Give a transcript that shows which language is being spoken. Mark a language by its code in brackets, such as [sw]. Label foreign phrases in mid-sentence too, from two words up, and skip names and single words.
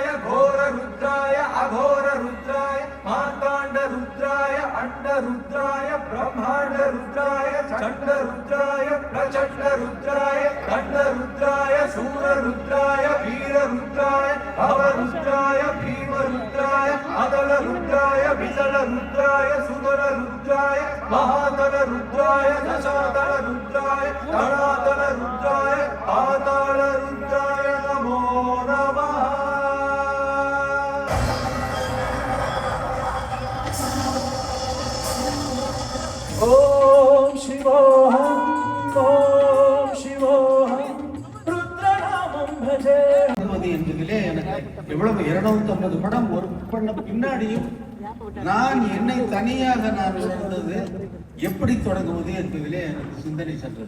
[sa] घोररुद्राय अघोररुद्राय मार्ताण्डरुद्राय अण्डरुद्राय ब्रह्माण्डरुद्राय चण्डरुद्राय प्रचण्डरुद्राय दण्डरुद्राय शूररुद्राय वीररुद्राय भवरुद्राय भीमरुद्राय अदलरुद्राय विदलरुद्राय सुदलरुद्राय महादलरुद्राय दशादलरुद्राय धरादलरुद्राय पातालरुद्राय नमो नमः ॐ शिवोऽहम् ॐ शिवोऽहम् रुद्रनामम् भजे [ta] என்பதிலே எனக்கு எவ்வளவு 250 படம் ஒரு பண்ண பின்னாடியும் நான் என்னை தனியாக நான் உணர்ந்தது எப்படி தொடங்குவது என்பதிலே எனக்கு சிந்தனை சென்றது.